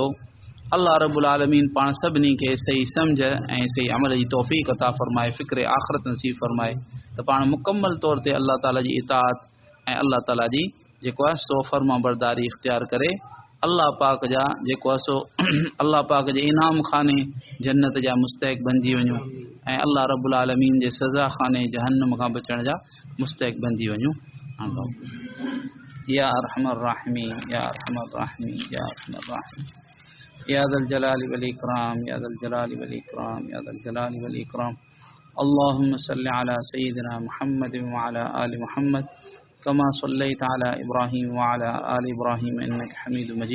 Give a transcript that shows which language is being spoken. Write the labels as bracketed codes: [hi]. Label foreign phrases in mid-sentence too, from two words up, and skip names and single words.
[ar] الله رب العالمين [sd] पाण सभिनी खे सही सम्झ ऐं सही अमल जी तौफ़ीक़ अता फ़रमाए, फ़िक्र आख़िरत नसीब फ़रमाए, त पाण मुकम्मल तौर ते अल्लाह ताला जी इताअत ऐं अल्लाह ताला जी जेको आहे सो फर्मा बरदारी इख़्तियार करे अल्लाह पाक जा जेको आहे सो अल्लाह पाक जे इनाम खाने जन्नत जा मुस्तहिक़ बणिजी वञूं, ऐं [ar] الله رب العالمين [sd] जे सज़ा खाने जहन्नम खां बचण जा मुस्तहिक़ बणिजी वञूं। [ar] يا أرحم الراحمين، يا أرحم الراحمين، يا أرحم الراحمين، يا ذا الجلال والإكرام، يا ذا الجلال والإكرام، يا ذا الجلال والإكرام. اللهم صل على سيدنا محمد وعلى آل محمد كما صليت على إبراهيم وعلى آل إبراهيم إنك حميد مجيد.